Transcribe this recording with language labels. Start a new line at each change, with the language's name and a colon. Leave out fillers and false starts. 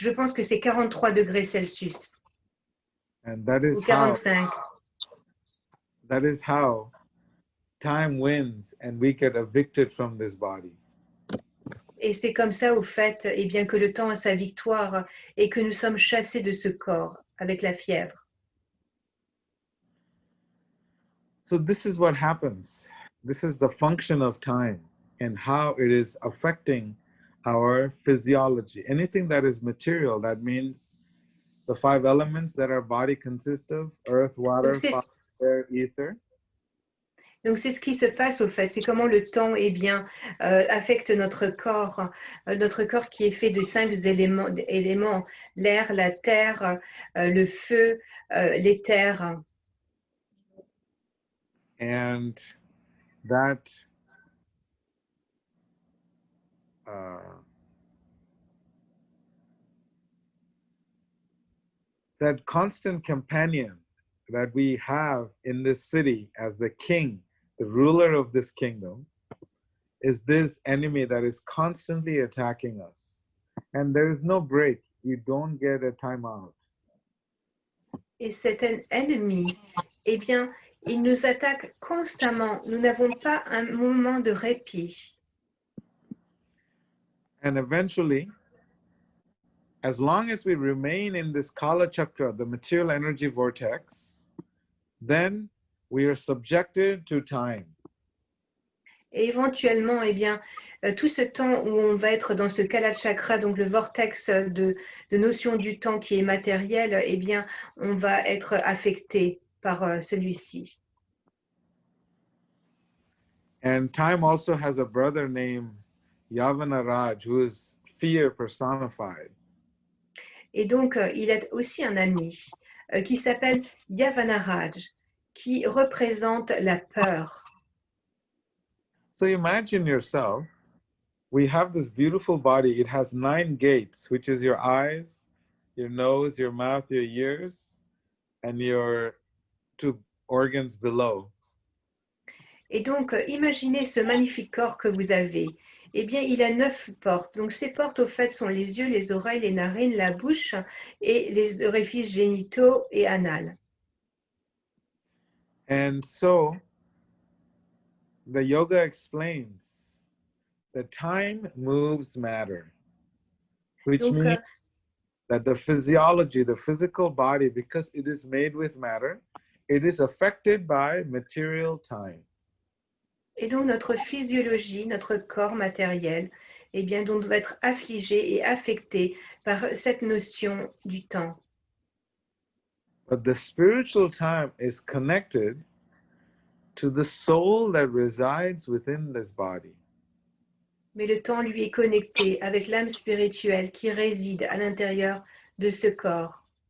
French: Je pense que c'est 43 degrés Celsius.
English: And that is
French: ou 45.
English: That is how time wins and we get evicted from this body.
French: Et c'est comme ça, au fait, eh bien, que le temps a sa victoire et que nous sommes chassés de ce corps avec la fièvre.
English: So this is what happens. This is the function of time and how it is affecting our physiology. Anything that is material, that means the 5 elements that our body consists of, earth, water, fire, air, ether.
French: Donc c'est ce qui se passe au fait, c'est comment le temps eh bien, affecte notre corps qui est fait de 5 éléments, l'air, la terre, le feu, l'éther.
English: And that constant companion that we have in this city as the king, the ruler of this kingdom, is this enemy that is constantly attacking us. And there is no break. You don't get a time out.
French: Et cet ennemi, eh bien, il nous attaque constamment. Nous n'avons pas un moment de répit.
English: And eventually, as long as we remain in this Kala Chakra, the material energy vortex, then we are subjected to time.
French: Et éventuellement, eh bien, tout ce temps où on va être dans ce Kala Chakra, donc le vortex de notion du temps qui est matériel, eh bien, on va être affecté par celui-ci.
English: And time also has a brother named Yavana Raj, who is fear personified.
French: Et donc, il a aussi un ami qui s'appelle Yavanaraj, qui représente la peur.
English: So imagine yourself, we have this beautiful body. It has 9 gates, which is your eyes, your nose, your mouth, your ears, and your 2 organs below.
French: Et donc, imaginez ce magnifique corps que vous avez. Eh bien, il a 9 portes. Donc, ces portes, au fait, sont les yeux, les oreilles, les narines, la bouche et les orifices génitaux et anal.
English: And so, the yoga explains that time moves matter, which
French: Donc,
English: means that the physiology, the physical body, because it is made with matter, it is affected by material time.
French: et donc, notre physiologie, notre corps matériel, eh bien, donc, doit être affligé et affecté par cette notion du temps.
English: But the spiritual time is connected to the soul that resides within this body.
French: Mais le temps, lui, est connecté avec l'âme spirituelle qui réside à l'intérieur de ce corps.